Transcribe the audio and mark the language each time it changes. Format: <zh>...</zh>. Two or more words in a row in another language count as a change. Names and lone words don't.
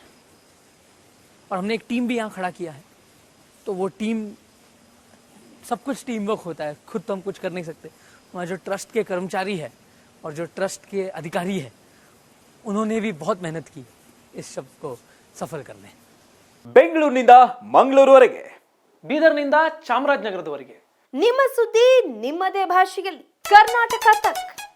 <hi>और हमने एक टीम भी यहाँ खड़ा किया है, तो वो टीम, सब कुछ</hi> <en>team work</en> <hi>होता है, खुद तो हम कुछ कर नहीं सकते। हमारे जो ट्रस्ट के कर्मचारी है और जो ट्रस्ट के अधिकारी है, उन्होंने भी बहुत मेहनत की इस शब्द को सफल करने।</hi> <kn>ಬೆಂಗಳೂರಿನಿಂದ ಮಂಗಳೂರುವರೆಗೆ, ಬೀದರ್ನಿಂದ ಚಾಮರಾಜನಗರದವರೆಗೆ ನಿಮ್ಮ ಸುದ್ದಿ ನಿಮ್ಮದೇ ಭಾಷೆಯಲ್ಲಿ ಕರ್ನಾಟಕ ತಕ್.</kn>